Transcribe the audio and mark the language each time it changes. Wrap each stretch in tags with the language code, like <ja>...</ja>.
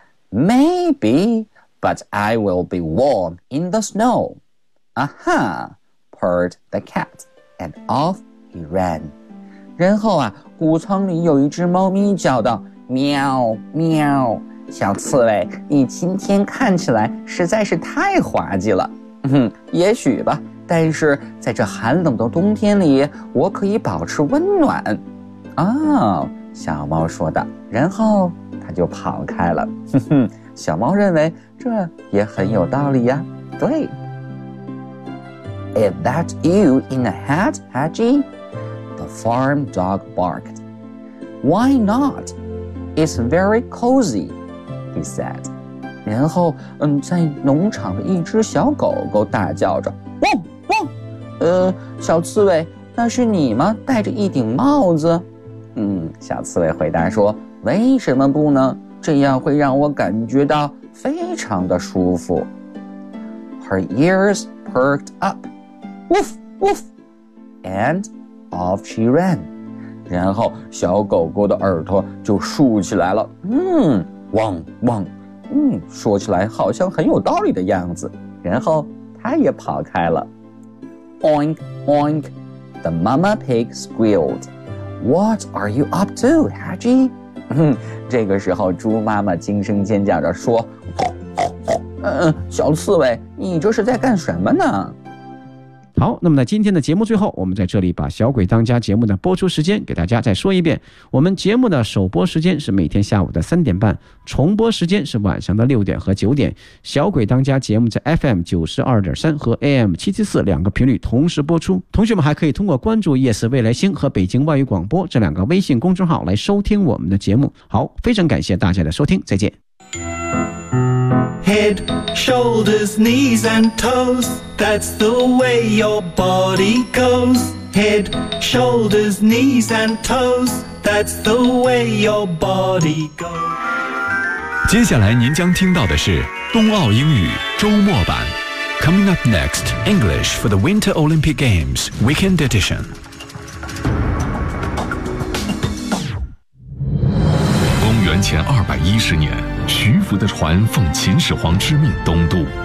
<en>Maybe, but I will be warm in the snow. Aha, purred the cat, and off he ran.</en> <zh>然后啊，谷仓里有一只猫咪叫道，喵喵，小刺猬，你今天看起来实在是太滑稽了。也许吧，但是在这寒冷的冬天里，我可以保持温暖。哦，小猫说道，然后他就跑开了。小猫认为这也很有道理呀。对。</zh> <en>Is that you in a hat, Hedgy? The farm dog barked. Why not? It's very cozy, he said.</en> <zh>然后在农场的一只小狗狗大叫着，汪汪，小刺猬，那是你吗？戴着一顶帽子。小刺猬回答说，为什么不呢？这样会让我感觉到非常的舒服。</zh> <en>Her ears perked up, woof woof, and off she ran.</en> <zh>然后小狗狗的耳朵就竖起来了，汪汪，说起来好像很有道理的样子。然后它也跑开了。</zh> <en>Oink oink, the mama pig squealed. What are you up to, Hedgy?</en> <zh>这个时候猪妈妈惊声尖叫着说，小刺猬，你这是在干什么呢？好，那么在今天的节目最后，我们在这里把小鬼当家节目的播出时间给大家再说一遍。我们节目的首播时间是每天下午的3:30，重播时间是晚上的6点和9点。小鬼当家节目在 FM92.3 和 AM774 两个频率同时播出。同学们还可以通过关注夜色未来星和北京外语广播这两个微信公众号来收听我们的节目。好，非常感谢大家的收听，再见。</zh> <en>Head, shoulders, knees and toes, that's the way your body goes. Head, shoulders, knees and toes, that's the way your body goes.</en> <zh>接下来您将听到的是冬奥英语周末版。</zh> <en>Coming up next, English for the Winter Olympic Games Weekend Edition.</en> <zh>前210年，徐福的船奉秦始皇之命东渡。</zh>